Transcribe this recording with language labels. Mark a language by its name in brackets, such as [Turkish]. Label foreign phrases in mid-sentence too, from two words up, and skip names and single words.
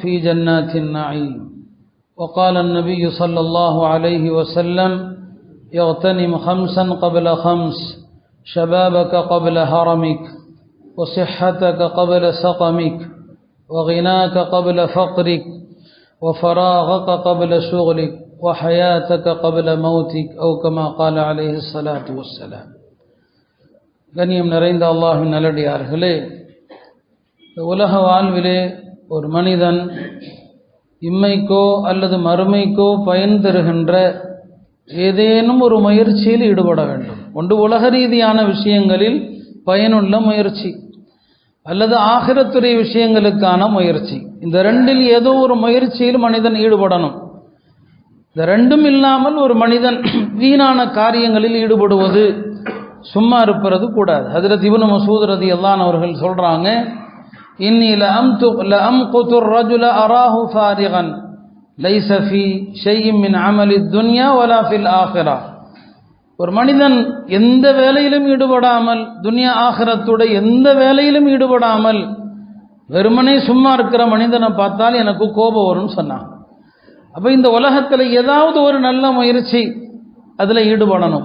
[Arabic] في جنات النعيم وقال النبي صلى الله عليه وسلم يغتنم خمسا قبل خمس شبابك قبل هرمك وصحتك قبل سقمك وغناك قبل فقرك وفراغك قبل شغلك وحياتك قبل موتك أو كما قال عليه الصلاة والسلام. [Tamil] கண்ணியம் நிறைந்த அல்லாஹ்வின் நல்லடியார்களே, உலக வாழ்விலே ஒரு மனிதன் இம்மைக்கோ அல்லது மறுமைக்கோ பயன் தருகின்ற ஏதேனும் ஒரு முயற்சியில் ஈடுபட வேண்டும். ஒன்று உலக ரீதியான விஷயங்களில் பயனுள்ள முயற்சி, அல்லது ஆகிரத்துறை விஷயங்களுக்கான முயற்சி. இந்த ரெண்டில் ஏதோ ஒரு முயற்சியில் மனிதன் ஈடுபடணும். இந்த ரெண்டும் இல்லாமல் ஒரு மனிதன் வீணான காரியங்களில் ஈடுபடுவது, சும்மா இருப்பது கூடாது. [Arabic] حضرة ابن مسعود رضي الله عنه [Tamil] அவர்கள் சொல்றாங்க, [Arabic] إني لأمقت الرجل أراه فارغا ليس في شيء من عمل الدنيا ولا في الآخرة. [Tamil] ஒரு மனிதன் எந்த வேலையிலும் ஈடுபடாமல், துன்யா ஆகிரத்துடைய எந்த வேலையிலும் ஈடுபடாமல் வெறுமனே சும்மா இருக்கிற மனிதனை பார்த்தால் எனக்கு கோபம் வரும்னு சொன்னான். அப்போ இந்த உலகத்தில் ஏதாவது ஒரு நல்ல முயற்சி அதில் ஈடுபடணும்.